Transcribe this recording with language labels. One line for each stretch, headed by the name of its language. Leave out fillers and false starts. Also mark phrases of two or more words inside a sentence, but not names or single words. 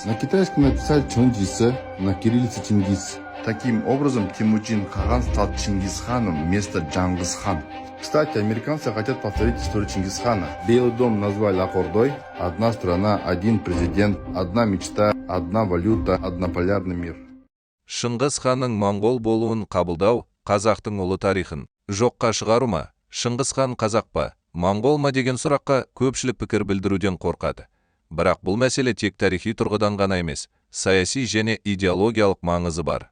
Russian: На китайском написали Чонджисы, на кириллице Чингис. Таким образом, Темуджин Каган стал Чингисханом вместо Джангызхан. Кстати, американцы хотят повторить историю Чингисхана. Белый дом назвали Акордой. Одна страна, один президент, одна мечта, одна валюта, однополярный мир.
Kazakh: Шыңғыс ханның моңғол болуын қабылдау қазақтың ұлы тарихын жоққа шығару ма? Шыңғыс хан қазақ па, моңғол ма деген сұраққа көпшілік пікір білдіруден қорқады. Бірақ бұл мәселе тек тарихи тұрғыдан ғана емес, саяси және идеологиялық маңызы бар.